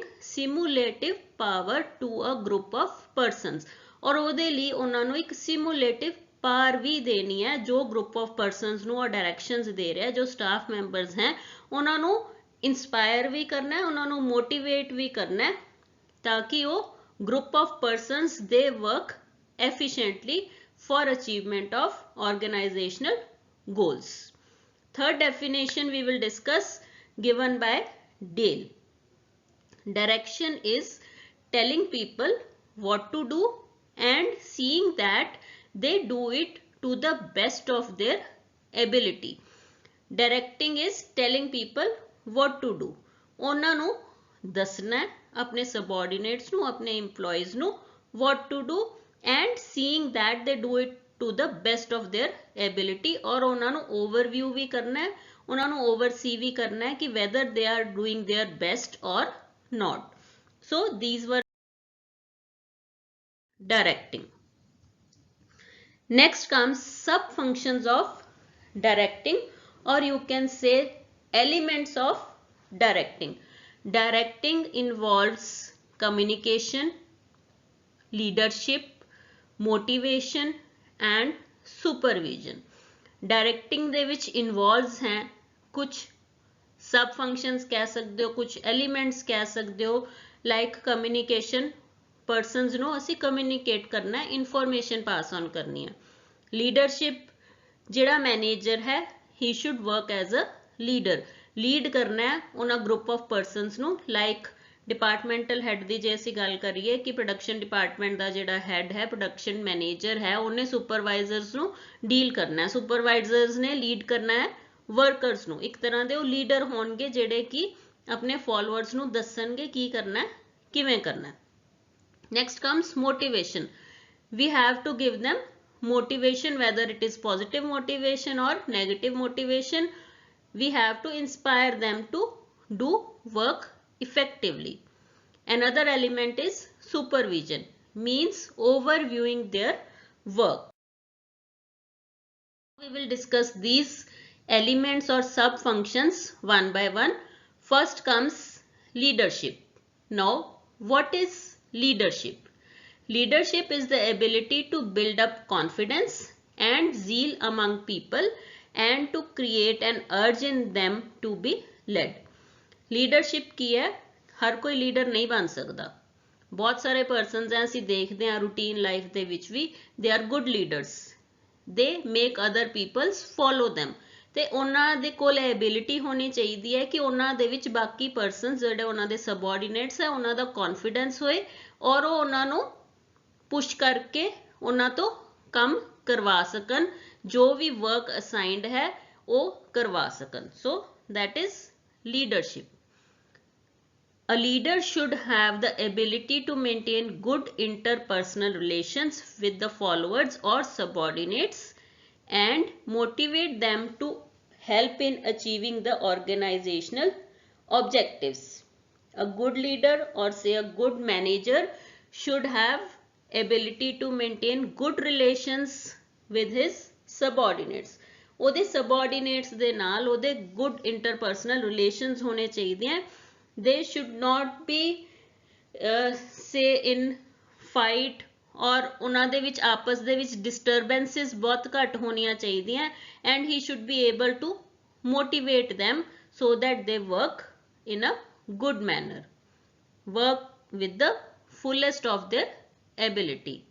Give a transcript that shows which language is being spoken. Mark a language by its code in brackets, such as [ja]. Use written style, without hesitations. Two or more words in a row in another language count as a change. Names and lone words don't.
[en] simulative power to a group of persons [pa] ਔਰ ਉਹਦੇ ਲਈ ਉਹਨਾਂ ਨੂੰ ਇੱਕ [en] simulative par [pa] ਵੀ ਦੇਣੀ ਹੈ ਜੋ [en] group of persons [pa] ਨੂੰ ਔਰ ਡਾਇਰੈਕਸ਼ਨਸ ਦੇ ਰਿਹਾ ਜੋ [en] staff members [pa] ਹੈ ਉਹਨਾਂ ਨੂੰ ਇੰਸਪਾਇਰ ਵੀ ਕਰਨਾ ਹੈ ਉਹਨਾਂ ਨੂੰ ਮੋਟੀਵੇਟ ਵੀ ਕਰਨਾ ਹੈ ਤਾਂ ਕਿ ਉਹ [en] group of persons [pa] ਦੇ ਵਰਕ [en] efficiently for achievement of organizational goals. Third definition we will discuss given by Dale. Direction is telling people what to do and seeing that they do it to the best of their ability. Directing is telling people what to do. [pa] ਉਹਨਾਂ ਨੂੰ ਦੱਸਣਾ ਆਪਣੇ subordinates ਨੂੰ, ਆਪਣੇ employees ਨੂੰ [en] what to do and seeing that they do it to the best of their ability, [pa] और ਉਹਨਾਂ ਨੂੰ overview ਵੀ ਕਰਨਾ ਹੈ, ਉਹਨਾਂ ਨੂੰ oversee ਵੀ ਕਰਨਾ ਹੈ ਕਿ [en] whether they are doing their best or not. So these were directing. Next comes sub functions of directing, or you can say elements of directing. Directing involves communication, leadership, motivation and supervision. [hi] Directing [pa] ਦੇ ਵਿੱਚ [hi] involves हैं कुछ [en] sub functions [hi] कह सकते हो, कुछ elements कह सकते हो, [en] like communication, [pa] persons ਨੂੰ ਅਸੀਂ communicate करना है, [en] information pass on [hi] करनी है. [pa] Leadership, ਜਿਹੜਾ manager है, [en] he should work as a leader, [pa] lead करना है ਉਹਨਾਂ [en] group of persons [pa] ਨੂੰ, like [en] departmental head [pa] ਕੀ ਜੇ ਅਸੀਂ ਗੱਲ ਕਰੀਏ ਕਿ [en] production department [pa] ਕਾ ਜਿਹੜਾ ਹੈਡ ਹੈ, [en] production manager [pa] है, ਉਨ੍ਹਾਂ ਸੁਪਰਵਾਈਜ਼ਰਜ਼ ਨੂੰ ਡੀਲ ਕਰਨਾ ਹੈ, ਸੁਪਰਵਾਈਜ਼ਰਜ਼ ਨੇ ਲੀਡ ਕਰਨਾ ਹੈ ਵਰਕਰਜ਼ ਨੂੰ. ਏਕ ਤਰ੍ਹਾ ਕੇ ਵੋ ਲੀਡਰ ਹੋਣਗੇ ਜਿਹੜੇ ਕਿ ਅਪਨੇ ਫ਼ਾਲੋਅਰਜ਼ ਨੂੰ ਦੱਸਣਗੇ ਕੀ ਕਰਨਾ ਹੈ, ਕਿਵੇਂ ਕਰਨਾ ਹੈ, किवें करना है. [en] next comes motivation. we have to give them motivation, whether it is positive motivation or negative motivation. We have to inspire them to do work effectively. Another element is supervision, means overviewing their work. We will discuss these elements or sub functions one by one. First comes leadership. Now, what is leadership? Leadership is the ability to build up confidence and zeal among people and to create an urge in them to be led. [hi] लीडरशिप की है, हर कोई लीडर नहीं बन सकता. बहुत सारे पर्सनस हैं [pa] ਅਸੀਂ ਦੇਖਦੇ ਹਾਂ [en] routine life [pa] ਦੇ ਵਿੱਚ ਵੀ, [en] they are good leaders, they make other peoples follow them. [pa] ਤੇ ਉਹਨਾਂ ਦੇ ਕੋਲ ਐਬਿਲਿਟੀ ਹੋਣੀ ਚਾਹੀਦੀ ਹੈ ਕਿ ਉਹਨਾਂ ਦੇ ਵਿੱਚ ਬਾਕੀ ਪਰਸਨਸ ਜਿਹੜੇ ਉਹਨਾਂ ਦੇ ਸਬਆਰਡੀਨੇਟਸ ਹੈ ਉਹਨਾਂ ਦਾ ਕੌਨਫੀਡੈਂਸ ਹੋਏ ਔਰ ਉਹ ਉਹਨਾਂ ਨੂੰ ਪੁਸ਼ ਕਰਕੇ ਉਹਨਾਂ ਤੋਂ ਕੰਮ ਕਰਵਾ ਸਕਣ, ਜੋ ਵੀ ਵਰਕ ਅਸਾਈਨਡ ਹੈ ਉਹ ਕਰਵਾ ਸਕਣ. [en] ਸੋ that is leadership. A leader should have the ability to maintain good interpersonal relations with the followers or subordinates and motivate them to help in achieving the organizational objectives. A good leader, or say a good manager, should have ability to maintain good relations with his subordinates. [pa] ਉਹਦੇ subordinates ਦੇ ਨਾਲ ਉਹਦੇ [en] good interpersonal relations [pa] ਹੋਣੇ ਚਾਹੀਦੇ हैं. [en] They should not be say in fight, [pa] और ਉਹਨਾਂ ਦੇ ਵਿੱਚ ਆਪਸ ਦੇ ਵਿੱਚ disturbances ਬਹੁਤ ਘੱਟ ਹੋਣੀਆਂ ਚਾਹੀਦੀਆਂ, [en] and he should be able to motivate them so that they work in a good manner, work with the fullest of their ability.